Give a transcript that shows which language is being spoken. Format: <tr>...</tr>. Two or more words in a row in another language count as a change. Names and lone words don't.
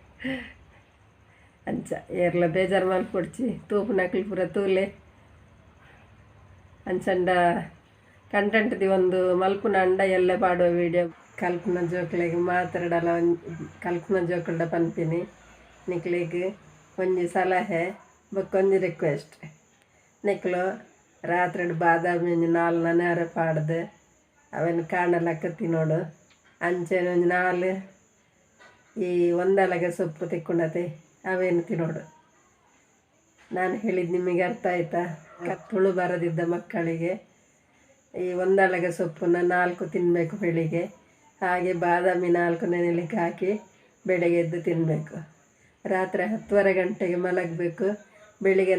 <tcy>ಅಂಚ ಏರ್ಲ ಬೇಜಾರು ಮಲ್ಪೊಡ್ಚಿ ತೂಪು ನಕ್ಲಿ ಪೂರ ತೂಲೆ ಅಂಚಂಡ ಕಂಟೆಂಟ್ದಿ ಒಂದು ಮಲ್ಪುನ ಅಂಡ ಎಲ್ಲೆ ಪಾಡುವ ವೀಡಿಯೋ ಕಲ್ಪನಾ ಜೋಕ್ಲೆಗ್ ಮಾತಾಡಲ್ಲ ಕಲ್ಪನಾ ಜೋಕುಲ್ಡ ಪನ್ಪಿನಿ ನಿಕ್ಲಿಗೆ ಒಂಜಿ ಸಲಹೆ ಬೊಕ್ಕೊಂಜಿ ರಿಕ್ವೆಸ್ಟ್ ನಿಕ್ಲು ರಾತ್ರಿ ಬಾದಾಮಿ ಒಂಜಿ 4 ನನೆಯರೆ ಪಾಡ್ದು ಅವೇನು ಕಾಣಲಕ್ಕತ್ತಿ ನೋಡು ಅಂಚೆನ ಒಂಜಿ 4 ಈ ಒಂದಲಗೆ ಸೊಪ್ಪು ತಿಕ್ಕೊಂಡತೆ ಅವೇನು ತಿನ್ನೋಡು ನಾನು</tcy> <kn>ಹೇಳಿದ್ದು ನಿಮಗೆ ಅರ್ಥ ಆಯ್ತಾ ತುಳು ಬರದಿದ್ದ ಮಕ್ಕಳಿಗೆ ಈ ಒಂದಲಗೆ ಸೊಪ್ಪನ್ನ 4 ತಿನ್ನಬೇಕು ಬೆಳಿಗ್ಗೆ ಹಾಗೆ ಬಾದಾಮಿ 4 ನೆನೆಲಿಕ್ಕೆ ಹಾಕಿ ಬೆಳಗ್ಗೆ ಎದ್ದು ತಿನ್ನಬೇಕು ರಾತ್ರಿ 10:30 ಗಂಟೆಗೆ ಮಲಗಬೇಕು ಬೆಳಿಗ್ಗೆ</kn>